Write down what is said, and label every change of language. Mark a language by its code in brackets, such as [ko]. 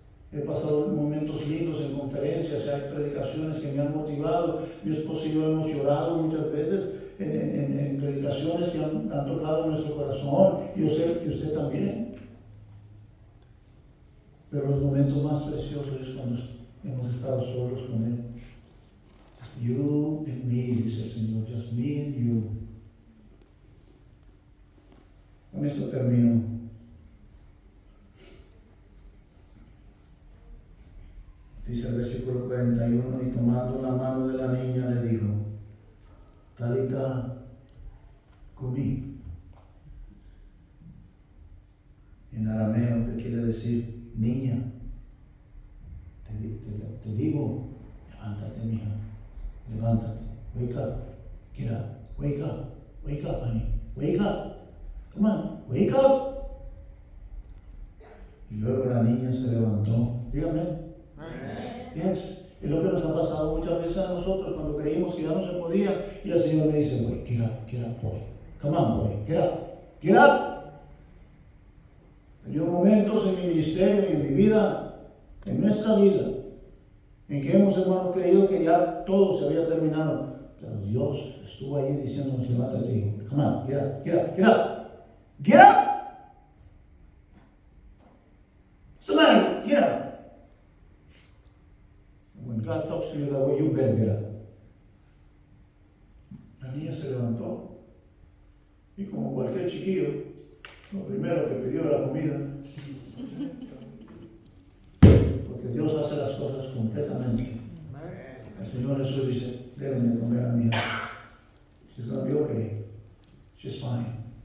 [es] He pasado momentos lindos en conferencias, hay predicaciones que me han motivado. Mi esposo y yo hemos llorado muchas veces en predicaciones que han tocado nuestro corazón. Y yo sé que usted también. Pero los momentos más preciosos es cuando hemos estado solos con Él. [en] Just you and me, [es] dice el Señor, [en] just me and you. [es] Con esto termino. Dice el versículo 41, y tomando la mano de la niña le dijo, Talita cumi. En arameo, que quiere decir niña. Te digo, levántate, mija, levántate, [en] wake up, get up, wake up, honey, wake up, come on, wake up. [es] Y luego la niña se levantó, dígame. Yes. Es lo que nos ha pasado muchas veces a nosotros cuando creímos que ya no se podía y el Señor me dice, [en] boy, get up, boy, come on, boy, get up. [es] He tenido momentos en mi ministerio y en mi vida, en nuestra vida, en que hemos, hermanos, creído que ya todo se había terminado, pero Dios estuvo ahí diciéndonos, levántate, y dijo, [en] come on, get up. Somebody, get up. When God talks to you that way, you better get up. [es] La niña se levantó y como cualquier chiquillo, lo primero que pidió era comida. Porque Dios hace las cosas completamente. El Señor Jesús dice, deben de comer a mi hija. [en] She's going to be okay. She's fine.